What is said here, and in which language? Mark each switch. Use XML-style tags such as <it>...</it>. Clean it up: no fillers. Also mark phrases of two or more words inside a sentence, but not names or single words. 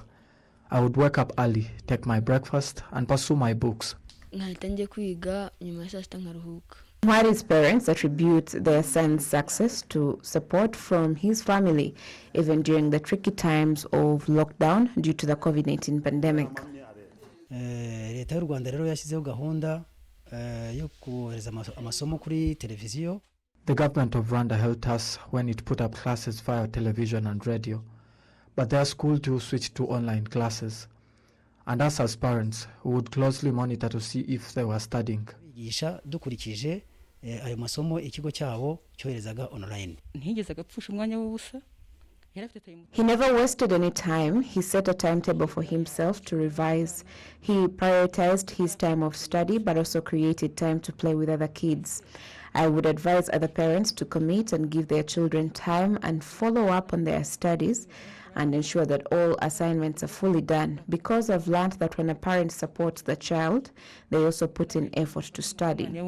<en>I would wake up early, take my breakfast, and pursue my books. Ntwari's parents attribute their son's success to support from his family, even during the tricky times of lockdown due to the COVID-19 pandemic.</en> <rw>Leta Rwanda rero yashyizeho gahunda yo kohereza amasomo kuri televiziyo.</rw> <en>The government of Rwanda helped us when it put up classes via television and radio. But their school too switched to online classes. And us as parents, we would closely monitor to see if they were studying.</en> <rw>Dukurikije ayo masomo ikigo cyabo cyoherezaga online.</rw> <en>He never wasted any time. He set a timetable for himself to revise. He prioritized his time of study but also created time to play with other kids. I would advise other parents to commit and give their children time and follow up on their studies and ensure that all assignments are fully done, because I've learned that when a parent supports the child, they also put in effort to study.</en>